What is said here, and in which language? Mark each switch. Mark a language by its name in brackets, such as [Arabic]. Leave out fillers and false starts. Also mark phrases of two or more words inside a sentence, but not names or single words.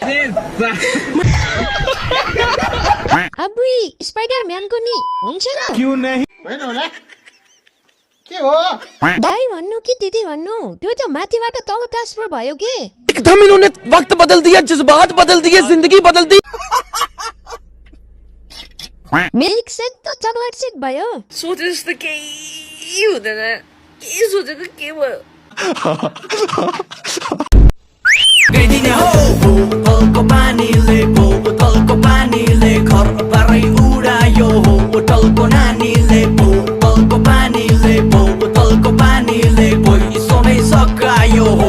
[Nepali] अबुई स्पाइडरम्यानको नि हुन्छ न? [Hindi] क्यों नहीं? [Nepali] होइन होला के हो? दाइ भन्नु कि दिदी भन्नु, त्यो त माथिबाट तल ट्रान्सफर भयो के? [Hindi] एकदम इन्होंने वक्त बदल दिया, जज्बात बदल दिए, जिंदगी बदल दी। [English] milk shake [Nepali] त [English] chocolate shake [Nepali] भयो। सोचे जस्तो केही हुँदैन, के सोचेको के भयो? गइदिने हो बोतलको पानीले, बोतलको पानीले घर पारै उडायो हो। बोतलको नानीले, बोतलको पानीले, बोतलको पानीले पैसो नै सकायो हो।